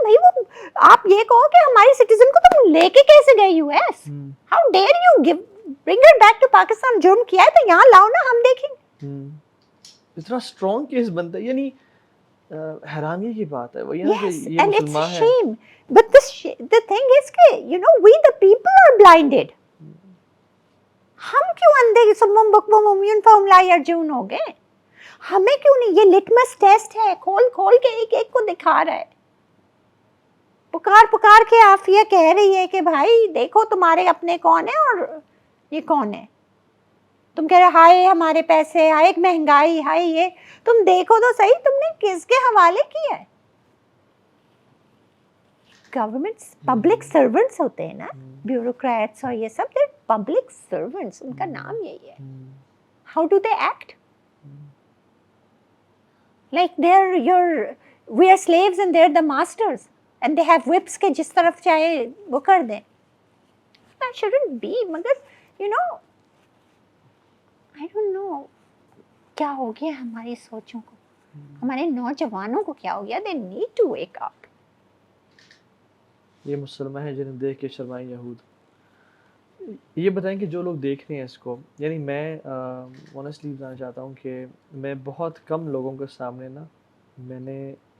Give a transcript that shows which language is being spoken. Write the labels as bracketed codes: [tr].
[ur] بھائی وہ آپ یہ کہو کہ ہماری سٹیزن کو تم لے کے کیسے گئے U S? [en] How dare you gave bring it back to Pakistan. [ur] جرم کیا ہے تو یہاں لاؤ نا, ہم دیکھیں. اتنا اسٹرانگ کیس بنتا ہے, یعنی حیرانی کی بات ہے وہ یہ کہ یہ [en] and it's a [ur] مسلمان ہے. [en] shame. But the thing is کہ you know we the people are blinded. [ur] ہم کیوں اندھے [ar] سمم بکم عمیون فہم لا یرجعون [ur] ہو گئے؟ ہمیں کیوں نہیں؟ یہ لٹمس ٹیسٹ ہے, کھول کھول کے ایک ایک کو دکھا رہا ہے. پکار پکار کے آفیہ کہہ رہی ہے کہ بھائی دیکھو تمہارے اپنے کون ہیں اور یہ کون ہے. تم کہہ رہے ہائے ہمارے پیسے, ہائے مہنگائی, ہائے یہ. تم دیکھو تو صحیح تم نے کس کے حوالے کیا ہے. گورنمنٹس پبلک سرونٹس ہوتے ہیں نا, بیوروکریٹس اور یہ سب, [en] they public servants, [ur] ان کا نام یہی ہے. [en] how do they act like we are slaves and they're the masters and they have whips [ur] کے جس طرف چاہے وہ کر دیں. [en] That shouldn't be. [ur] مگر [en] you know I don't know [ur] کیا ہو گیا ہماری سوچوں کو, ہمارے نوجوانوں کو کیا ہو گیا. [en] they need to wake up. [ur] یہ مسلمان ہیں جنہیں دیکھ کے شرمائیں یہود. یہ بتائیں کہ جو لوگ دیکھ رہے ہیں اس کو, یعنی میں آنیسٹلی بتانا چاہتا ہوں کہ میں بہت کم لوگوں کے سامنے نا, میں نے